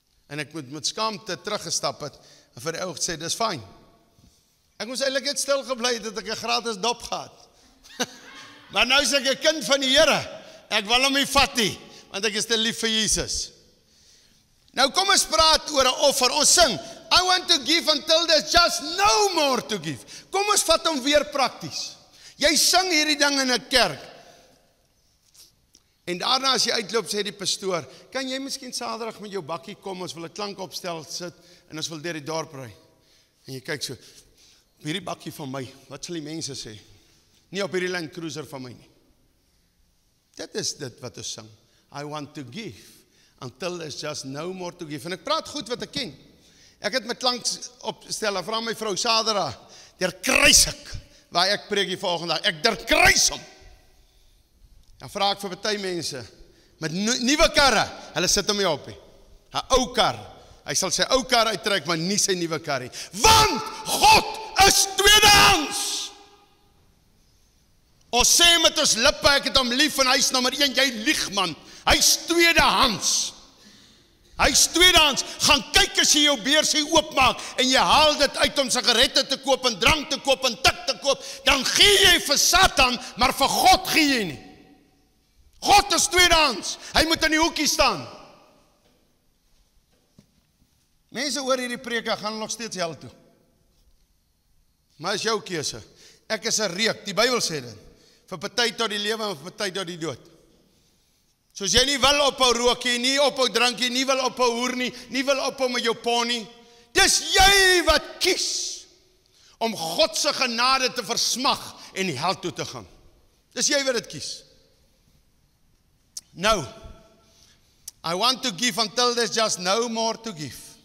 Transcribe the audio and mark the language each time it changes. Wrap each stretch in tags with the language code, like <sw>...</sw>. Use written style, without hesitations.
<af>En ek moet met skaamte teruggestap het, en vir die ou gesê, dis fyn. Ek moes eintlik net stil gebly het, dat ek 'n gratis dop gehad. Maar nou is ek 'n kind van die Here. Ek wil hom nie vat nie, want ek is te lief vir Jesus. Nou kom ons praat oor 'n offer. Ons sing,</af> <en>I want to give until there's just no more to give.</en> <af>Kom ons vat hom weer prakties. Jy sing hierdie ding in 'n kerk. En daarna as jy uitloop, sê die pastoor, kan jy miskien Saterdag met jou bakkie kom, ons wil 'n klank opstel sit, en ons wil deur die dorp ry. En jy kyk so, op hierdie bakkie van my, wat sal die mense sê? Nie op hierdie Land Cruiser van my nie. Dit is dit wat ons sing.</af> <en>I want to give until there's just no more to give.</en> <af>En ek praat goed wat ek ken. Ek het my klank opstel, en vra my vrou Saterdag, der kruis ek, waar ek preek die volgende dag, ek der kruis hom. Dan vra ek vir baie mense, met nuwe karre, hulle sit hom nie op nie. 'n Ou kar, hy sal sy ou kar uittrek, maar nie sy nuwe kar nie. Want God is tweedehands. Ons sê met ons lippe, ek het hom lief, en hy is nommer 1, jy lieg man, hy is tweedehands. Hy is tweedehands. Gaan kyk as jy jou beursie oopmaak en jy haal dit uit om sigarette te koop en drank te koop en tik te koop, dan gee jy vir Satan, maar vir God gee jy nie. God is tweedehands. Hy moet in die hoekie staan. Mense oor hierdie preke gaan nog steeds hel toe. Maar is jou keuse. Ek is 'n reuk, die Bybel sê dit. Vir party tot die lewe en vir party tot die dood. Soos jy nie wil ophou rook nie, nie ophou drink nie, nie wil ophou hoer nie, nie wil ophou met jou pon nie. Dis jy wat kies om God se genade te versmag en die hel toe te gaan. Dis jy wat dit kies.</af> <en>Nou, I want to give until there's just no more to give.</en>